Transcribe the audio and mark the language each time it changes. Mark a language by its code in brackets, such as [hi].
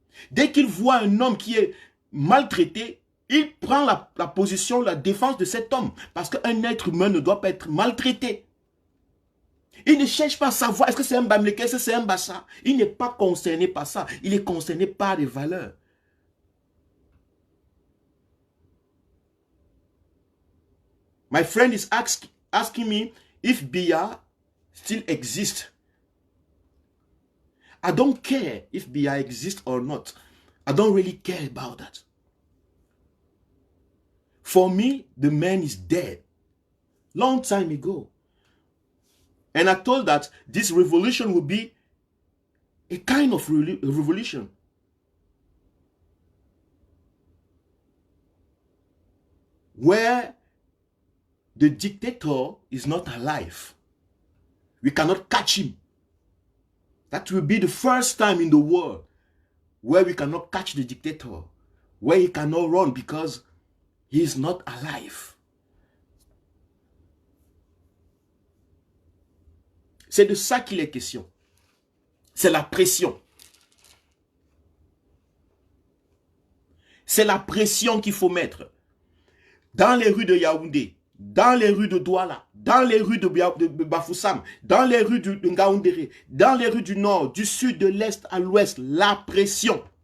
[fr] Dès qu'il voit un homme qui est maltraité, il prend la position, la défense de cet homme. Parce qu'un être humain ne doit pas être maltraité. Il ne cherche pas à savoir est-ce que c'est un Bamileke, est-ce que c'est un Bassa. Il n'est pas concerné par ça. Il est concerné par les valeurs. [en] My friend is asking me if Biya still exists. I don't care if Biya exists or not. I don't really care about that. For me, the man is dead. Long time ago. And I thought that this revolution would be a kind of revolution. Where the dictator is not alive. We cannot catch him. That will be the first time in the world where we cannot catch the dictator, where he cannot run because he is not alive. [fr] C'est de ça qu'il est question. C'est la pression. C'est la pression qu'il faut mettre. Dans les rues de Yaoundé, dans les rues de Douala, dans les rues de Bafoussam, dans les rues de Ngaoundéré, dans les rues du nord, du sud, de l'est à l'ouest, la pression.